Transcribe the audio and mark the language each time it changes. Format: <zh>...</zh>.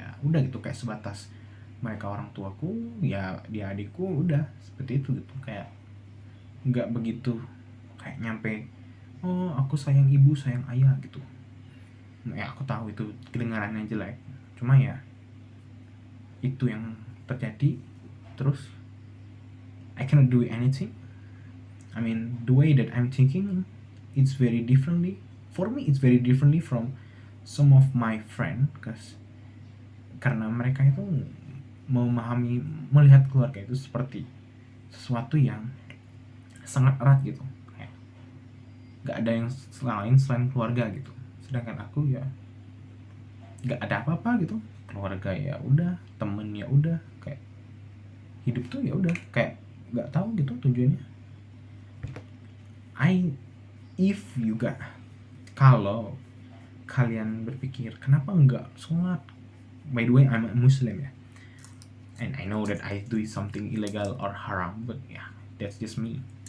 <id>Ya udah gitu, kayak sebatas mereka orang tuaku, ya dia adikku, udah seperti itu gitu. Kayak nggak begitu kayak nyampe oh aku sayang ibu sayang ayah gitu. Ya aku tahu itu kedengarannya jelek, cuma ya itu yang terjadi. Terus</id> <en>I cannot do anything. I mean the way that I'm thinking, it's very differently for me, it's very differently from some of my friend,</en> <id>karena mereka itu memahami, melihat keluarga itu seperti sesuatu yang sangat erat gitu, kayak nggak ada yang lain selain keluarga gitu. Sedangkan aku ya nggak ada apa-apa gitu. Keluarga ya udah, temen ya udah, kayak hidup tuh ya udah kayak nggak tahu gitu tujuannya.</id> <en>If you got</en> <id>Kalau kalian berpikir kenapa enggak sholat,</id> <en>by the way I'm a Muslim ya, and I know that I do something illegal or haram, but yeah, that's just me.</en>